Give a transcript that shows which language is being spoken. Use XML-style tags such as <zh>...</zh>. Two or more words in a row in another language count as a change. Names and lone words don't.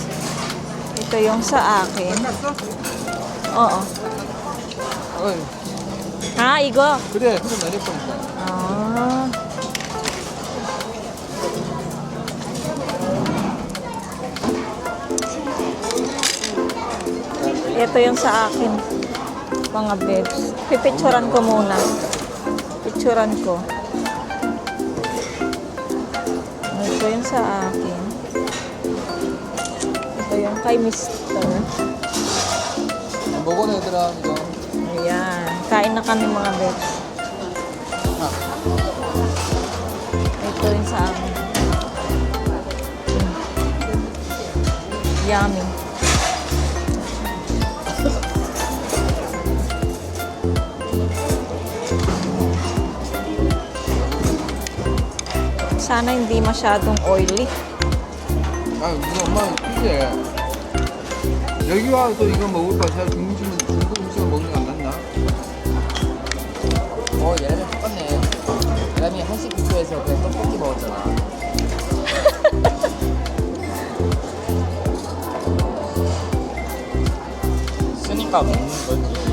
<tl>Ito yung sa akin. Oo.</tl> <ko>어이, Ha, 이거? 그래, 그럼 내릴 거니까.</ko> <tl>Ah. Ito yung sa akin. Mga bebs. Pipicturan ko muna. Picturan ko. Ito yung sa akin. Ito yung kay Mr.</tl> <ko>먹어 얘들아 이거.</ko> <tl>Ayan. Kain na kami mga bebs. Ito yung sa amin. Yummy. Sana hindi masyadong oily.</tl> <ko>아, 우리 엄마 그제 여기 와서 이거 먹을 거야. 제가 중국 음식을 먹는 게 안 낫나? 얘네들 똑같네. 얘네이 한식 뷔페에서 그냥 떡볶이 먹었잖아. 쓰니까 먹는 거지.</ko>